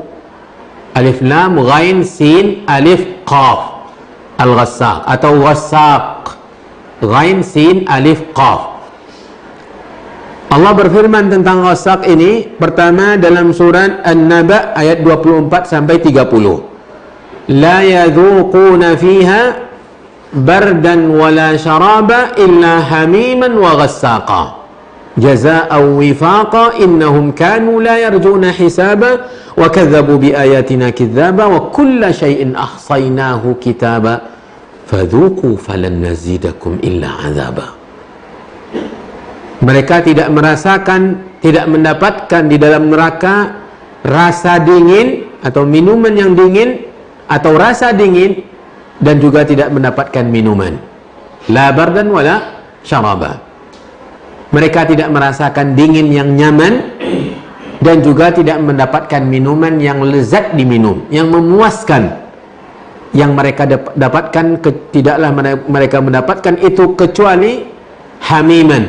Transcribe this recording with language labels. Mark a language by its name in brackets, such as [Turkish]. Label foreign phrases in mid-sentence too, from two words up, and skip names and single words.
[Arabic] ألف لام غين سين ألف قاف، الغساق atau غساق، غين سين ألف قاف. [Indonesian] Allah berfirman tentang ghassaq ini pertama dalam surat An-Naba ayat 24 sampai 30. [Arabic] لا يذوقون فيها بردا ولا شرابا إلا حميما وغساقا جزاء وفاقا إنهم كانوا لا يرجون حسابا وكذبوا بآياتنا كذابا وكل شيء أحصيناه كتابا فذوقوا فلن نزيدكم إلا عذابا. [Indonesian] Mereka tidak merasakan, tidak mendapatkan di dalam neraka rasa dingin atau minuman yang dingin atau rasa dingin, dan juga tidak mendapatkan minuman. [Arabic] لا بردا ولا شرابا. [Indonesian] Mereka tidak merasakan dingin yang nyaman dan juga tidak mendapatkan minuman yang lezat diminum, yang memuaskan. Yang mereka dapatkan, tidaklah mereka mendapatkan itu kecuali hamiman.